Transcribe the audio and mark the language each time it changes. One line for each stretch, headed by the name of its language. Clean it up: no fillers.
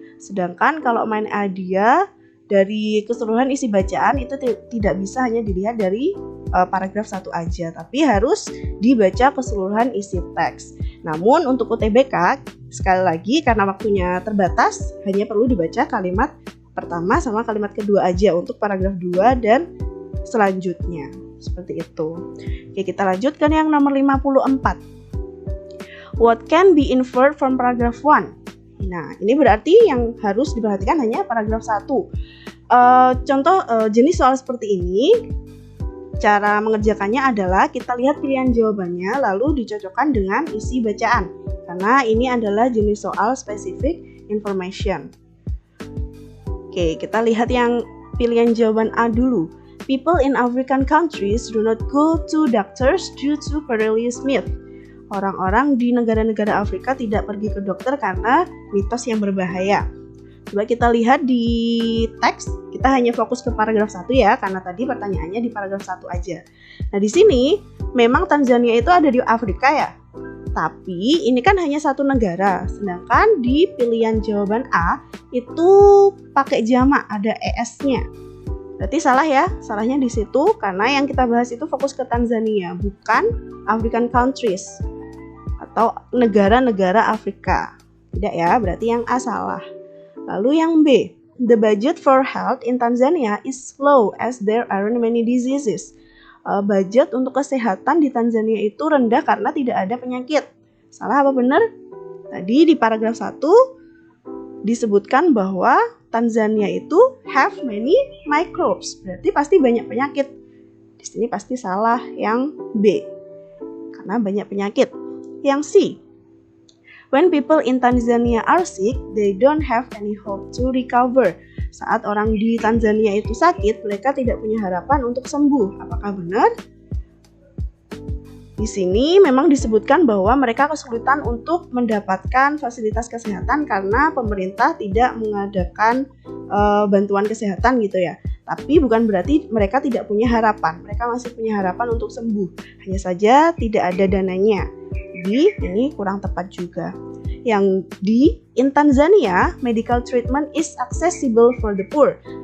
Indonesian: Sedangkan kalau main idea dari keseluruhan isi bacaan itu tidak bisa hanya dilihat dari paragraf 1 aja, tapi harus dibaca keseluruhan isi teks. Namun untuk UTBK, sekali lagi karena waktunya terbatas, hanya perlu dibaca kalimat pertama sama kalimat kedua aja untuk paragraf 2 dan selanjutnya. Seperti itu. Oke, kita lanjutkan yang nomor 54.
English: What can be inferred from paragraph 1?
Indonesian: Nah, ini berarti yang harus diperhatikan hanya paragraf 1. Contoh jenis soal seperti ini, cara mengerjakannya adalah kita lihat pilihan jawabannya lalu dicocokkan dengan isi bacaan. Karena ini adalah jenis soal specific information. Oke, kita lihat yang pilihan jawaban A dulu.
English: People in African countries do not go to doctors due to perilous myth.
Indonesian: Orang-orang di negara-negara Afrika tidak pergi ke dokter karena mitos yang berbahaya. Coba kita lihat di teks, kita hanya fokus ke paragraf 1 ya, karena tadi pertanyaannya di paragraf 1 aja. Nah, di sini memang Tanzania itu ada di Afrika ya. Tapi ini kan hanya satu negara, sedangkan di pilihan jawaban A itu pakai jamak, ada ES-nya. Berarti salah ya, salahnya di situ karena yang kita bahas itu fokus ke Tanzania, bukan
English: African countries
Indonesian: atau negara-negara Afrika. Tidak ya, berarti yang A salah. Lalu yang B,
English: the budget for health in Tanzania is low as there aren't many diseases.
Indonesian: Budget untuk kesehatan di Tanzania itu rendah karena tidak ada penyakit. Salah apa benar? Tadi di paragraf 1 disebutkan bahwa Tanzania itu
English: have many microbes.
Indonesian: Berarti pasti banyak penyakit. Di sini pasti salah yang B. Karena banyak penyakit. Yang C,
English: When people in Tanzania are sick, they don't have any hope to recover.
Indonesian: Saat orang di Tanzania itu sakit, mereka tidak punya harapan untuk sembuh. Apakah benar? Di sini memang disebutkan bahwa mereka kesulitan untuk mendapatkan fasilitas kesehatan karena pemerintah tidak mengadakan bantuan kesehatan gitu ya. Tapi bukan berarti mereka tidak punya harapan. Mereka masih punya harapan untuk sembuh. Hanya saja tidak ada dananya. Jadi ini kurang tepat juga. Yang
English: in Tanzania, medical treatment is accessible for the poor.